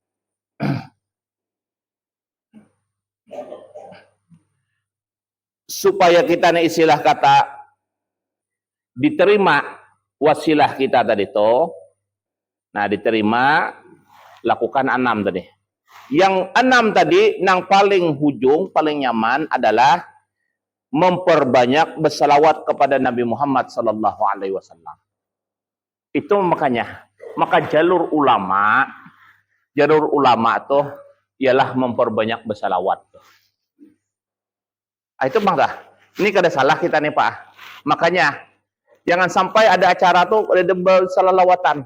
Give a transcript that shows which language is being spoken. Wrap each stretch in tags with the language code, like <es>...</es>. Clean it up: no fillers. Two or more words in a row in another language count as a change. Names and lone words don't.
<id>Supaya kita nih istilah kata diterima wasilah kita tadi itu. Nah, diterima lakukan 6 tadi. Yang 6 tadi, yang paling hujung, paling nyaman adalah memperbanyak bersalawat kepada Nabi Muhammad</id> <ar>صلى الله عليه وسلم.</ar> <id>Itu makanya, maka jalur ulama tuh ialah memperbanyak bersalawat. Itu bangga. Ini kada salah kita nih Pak. Makanya jangan sampai ada acara tuh ada bersalawatan.</id>